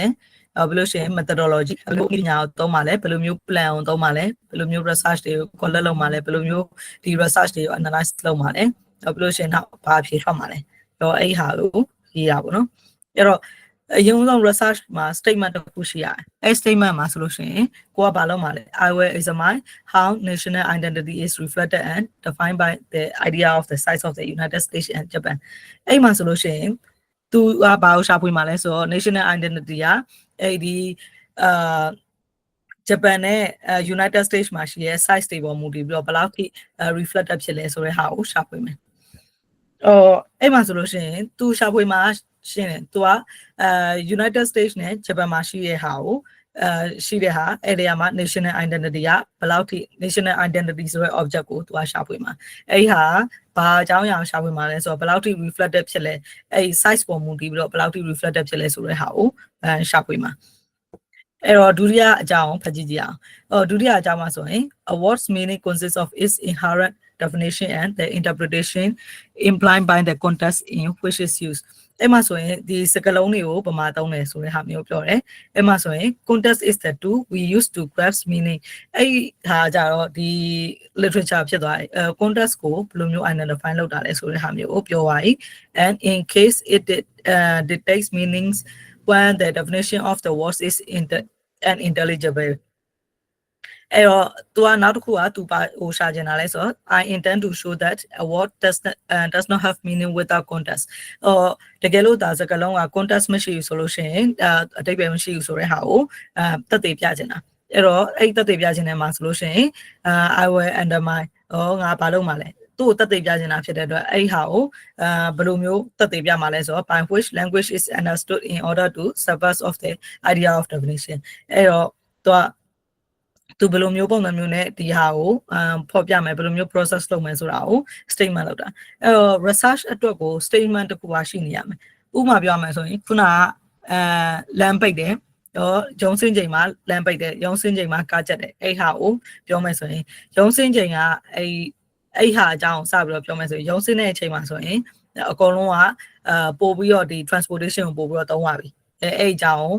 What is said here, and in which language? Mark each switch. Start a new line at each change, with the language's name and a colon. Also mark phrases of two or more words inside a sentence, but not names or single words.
Burmese: ဘယ်လိုရှိရင် methodology ဘယ်လိုပညာကိုသုံးပါလဲဘယ်လိုမျိုး plan ကိုသုံးပါလဲဘယ်လိုမျိုး research တွေကို collect လုပ်ပါလဲဘယ်လိုမျိုးဒီ research တွေကို analyze လုပ်ပါလဲဘယ်လိုရှိရင်တော့ဘာဖြေထွက်မှာလဲအဲ့ဟာကိုရေးတာပေါ့နော်အဲ့တော့အရင်ဆုံး research မှာ statement တစ်ခုရှိရတယ်အဲ့ statement မှာဆိုလို့ရှိရင်ကိုကဘာလုပ်မှာလဲ
English: I will examine how national identity is reflected and defined by the idea of the size of the United States and Japan
Burmese: အဲ့မှာဆိုလို့ရှိရင်သူကဘာကိုရှာဖွေမှာလဲဆိုတော့
English: national identity
Burmese: ကအဲ့ဒီ ဂျပန်နဲ့ United States မှာရှိတဲ့ size တွေပေါ်မူတည်ပြီးတော့ဘယ်လောက်ထိ reflected ဖြစ်လဲဆိုတဲ့ဟာကိုရှာဖွေမယ်အဲ့မှာဆိုလို့ရှိရင်သူရှာဖွေမှာရှင်းတယ်သူကUnited States နဲ့ဂျပန်မှာရှိတဲ့ဟာကိုရှိတဲ့ဟာအဲ့ဒီမှာ
English: national identity
Burmese: ကဘယ်လောက်ထိ
English: national identity
Burmese: ဆိုတဲ့ object ကိုသူကရှာဖွေမှာအဲ့ဒီဟာဘာအကြောင်းအရာရှာဖွေမှာလဲဆိုတော့ဘယ်လောက်ထိ reflected ဖြစ်လဲအဲ့ဒီ size ပေါ်မူတည်ပြီးတော့ဘယ်လောက်ထိ reflected ဖြစ်လဲဆိုတဲ့ဟာ ကိုရှာဖွေမှာအဲ့တော့ဒုတိယအကြောင်းဖတ်ကြည့်ကြအောင်ဒုတိယအကြောင်းမှာဆိုရင်
English: a word's meaning consists of its inherent definition and the interpretation implied by the context in which is used
Burmese: အဲ့မှာဆိုရင်ဒီစကားလုံးတွေကိုပမာသုံးတယ်ဆိုတဲ့ဟာမျိုးပြောတယ်အဲ့မှာဆိုရင်
English: context is the tool we use to grasp meaning
Burmese: အဲ့ဟာကြတော့ဒီ literature ဖြစ်သွားတယ်context ကိုဘယ်လိုမျိုး identify လုပ်တာလဲဆိုတဲ့ဟာမျိုးကိုပြောပါပြီ
English: and in case it dictates meanings when the definition of the words is unintelligible
Burmese: အဲ့တော့သူကနောက်တစ်ခုကသူပါဟိုရှာချင်တာလဲဆိုတော့
English: I intend to show that a word does not have meaning without context
Burmese: တကယ်လို့ဒါစကားလုံးက context မရှိဘူးဆိုလို့ရှိရင်အဓိပ္ပာယ်မရှိဘူးဆိုတဲ့ဟာကိုသက်သေပြချင်တာအဲ့တော့အဲ့သက်သေပြချင်တယ်မှာဆိုလို့ရှိရင် I
English: will undermine
Burmese: ငါဘာလုပ်မှာလဲသူ့ကိုသက်သေပြချင်တာဖြစ်တဲ့အတွက်အဲ့ဟာကိုဘယ်လိုမျိုးသက်သေပြမှာလဲဆိုတော့
English: by which language is understood in order to subvert of the idea of definition
Burmese: အဲ့တော့သူဘယ်လိုမျိုးပုံစံမျိုးနဲ့ဒီဟာကိုဖော်ပြမယ်ဘယ် လိုမျိုး process လုပ်မယ်ဆိုတာကို statement လုပ်တာအဲ့တော့ research အတွက်ကို statement တစ်ခုပါရှိနေရမယ်ဥပမာပြောမယ်ဆိုရင်ခုနကလမ်းပိတ်တယ်ရုံးစင်းချိန်မှာလမ်းပိတ်တယ်ရုံးစင်းချိန်မှာကားချက်တယ်အဲ့ဟာကိုပြောမယ်ဆိုရင်ရုံးစင်းချိန်ကအဲ့ဟာအကြောင်းစပြီးတော့ပြောမယ်ဆိုရင်ရုံးစင်းတဲ့အချိန်မှာဆိုရင်အကုန်လုံးကပို့ပြီးတော့ဒီ transportation ကိုပို့ပြီးတော့သုံးပါပြီအဲ့အကြောင်း